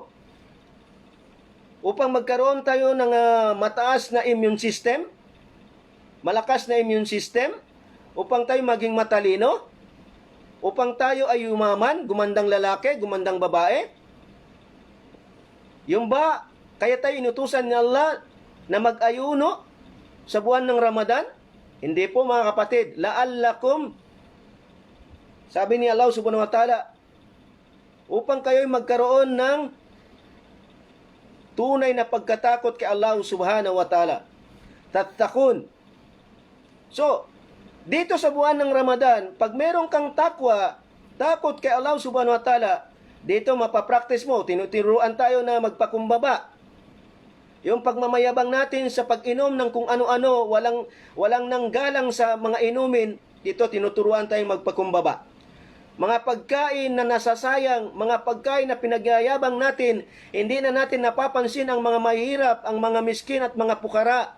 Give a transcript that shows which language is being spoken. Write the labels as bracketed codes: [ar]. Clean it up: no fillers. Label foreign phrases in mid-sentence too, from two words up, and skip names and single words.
[tl] Upang magkaroon tayo ng mataas na [en] immune system, [tl] malakas na [en] immune system, [tl] upang tayo maging matalino, upang tayo ay yumaman, gumandang lalaki, gumandang babae. Yung ba, kaya tayo inutusan ni Allah na mag-ayuno sa buwan ng Ramadan? Hindi po mga kapatid, la'allakum, sabi ni Allah [ar] سبحانه وتعالى, [tl] upang kayo'y magkaroon ng tunay na pagkatakot kay Allah [ar] سبحانه وتعالى. [tl] Tattakun. So, dito sa buwan ng Ramadan, pag meron kang takot kay Allah [ar] سبحانه وتعالى, [tl] dito mapapractice mo, tinuturuan tayo na magpakumbaba. Yung pagmamayabang natin sa pag-inom ng kung ano-ano, walang nanggalang sa mga inumin, dito tinuturuan tayong magpakumbaba. mga pagkain na nasasayang, mga pagkain na pinagyayabang natin, hindi na natin napapansin ang mga mahirap, ang mga miskin at mga pukara.